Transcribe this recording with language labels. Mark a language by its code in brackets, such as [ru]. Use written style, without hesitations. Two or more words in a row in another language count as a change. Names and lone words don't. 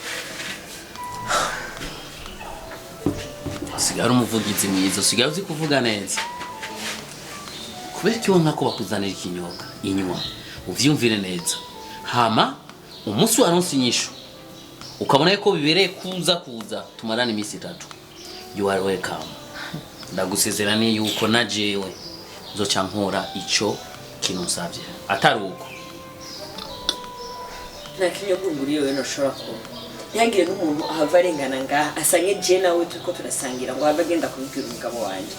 [rn] Sigara umuvugizi mwiza, sigara uzi kuvuga neza. Kubera cyo nkako bakuzanira ikinyobwa inywa uvyumvire neza. Hama umunsi waronse inyisho ukabona ko bibereye kuza tumarana iminsi 3. [en] You are welcome. [rn] Ndagusezeraniye yuko na jewe nzoca nkora ico kintu nsavye. Atari uko nta kinyobwa nguriyo no shora ko yangire n'umuntu ahava arengana ngaha asanye je nawe tuko turasangira ngo hava genda kubwira umugabo wanje.